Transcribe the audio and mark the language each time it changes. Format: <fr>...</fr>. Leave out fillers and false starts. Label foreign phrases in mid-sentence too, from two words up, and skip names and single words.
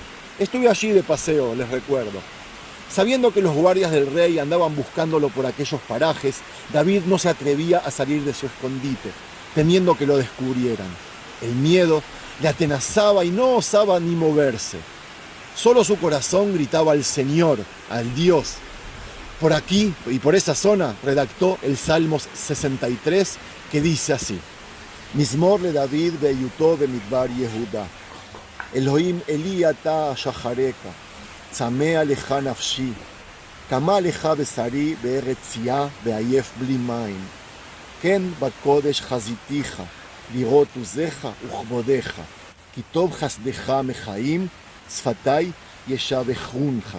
<es>Estuve allí de paseo, les recuerdo. Sabiendo que los guardias del rey andaban buscándolo por aquellos parajes, David no se atrevía a salir de su escondite, temiendo que lo descubrieran. El miedo le atenazaba y no osaba ni moverse. Solo su corazón gritaba al Señor, al Dios. Por aquí y por esa zona redactó el Salmos 63, que dice así:</es> <he>מזמור לדוד בהיותו במדבר יהודה. אלהים אלי אתה אשחרך, צמאה לך נפשי, כמה לך בשרי בארץ ציה ועיף בלי מים. כן בקדש חזיתיך, לראות עזך וכבודך, כי טוב חסדך מחיים, שפתי ישבחונך.</he>